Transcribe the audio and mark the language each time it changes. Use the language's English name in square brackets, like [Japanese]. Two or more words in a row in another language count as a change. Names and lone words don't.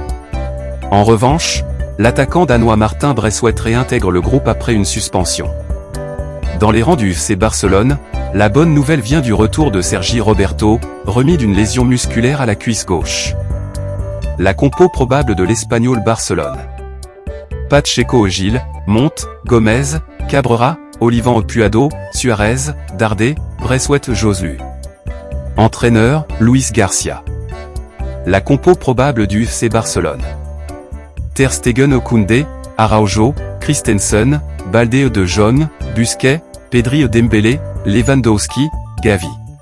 [French] En revanche, l'attaquant danois Martin Braithwaite réintègre le groupe après une suspension. Dans les rangs du FC Barcelone, la bonne nouvelle vient du retour de Sergi Roberto, remis d'une lésion musculaire à la cuisse gauche. La compo probable de l'Espagnol Barcelone. Pacheco Gil, Monte, Gomez, Cabrera, Olivan Opuado, Suarez, Dardé, Braithwaite Joselu. Entraîneur, Luis Garcia. La compo probable du FC Barcelone. Ter Stegen Koundé, Araujo, Christensen, Balde de Jong, Busquets, Pedri Dembélé, Lewandowski, Gavi.